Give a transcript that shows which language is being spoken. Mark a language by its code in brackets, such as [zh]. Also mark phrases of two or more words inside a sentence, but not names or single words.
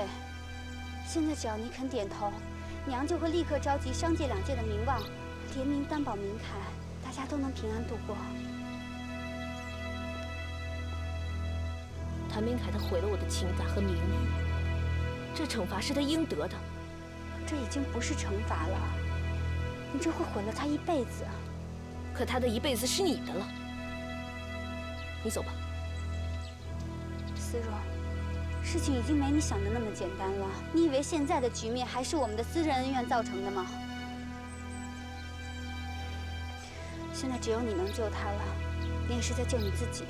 [zh] 現在只要你肯點頭，娘就會立刻召集商界兩界的名望，聯名擔保明凱，大家都能平安度過。譚明凱他毀了我的情感和名譽，這懲罰是他應得的。這已經不是懲罰了，你這會毀了他一輩子。可他的一輩子是你的了。你走吧。思若，事情已經沒你想的那麼簡單了。你以為現在的局面還是我們的私人恩怨造成的嗎？現在只有你能救他了，你也是在救你自己。